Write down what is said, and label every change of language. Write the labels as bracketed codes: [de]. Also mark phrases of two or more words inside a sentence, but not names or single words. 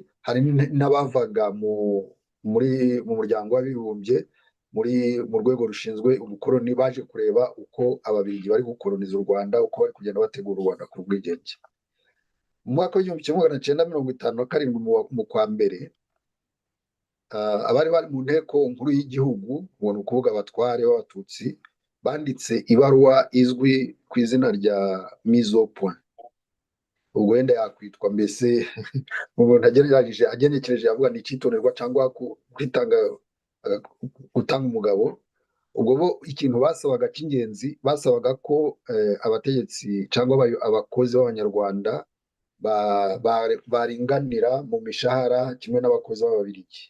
[rw] Hari n'abavaga mu muryango w'abibumbye mu rwego rushinzwe ubukoroni, baje kureba uko ababiligi bari gukoroniza u Rwanda, uko bari kugenda bategura u Rwanda ku bwigenge. Mu mwaka w'1957 mu kwa mbere, abari bari mu nteko nkuru y'igihugu, ubwo ni ukuvuga abatware b'abatutsi, banditse ibaruwa izwi ku izina rya [fr] mise au point. [rw] Ubwo wenda yakwitwa mbese umuntu agenekereje yavuga ni icyitonderwa cyangwa gutanga umugabo. Ubwo bo ikintu basabaga cy'ingenzi, basabaga ko abategetsi cyangwa abakozi b'abanyarwanda baringanira mu mishahara kimwe n'abakozi b'ababiligi.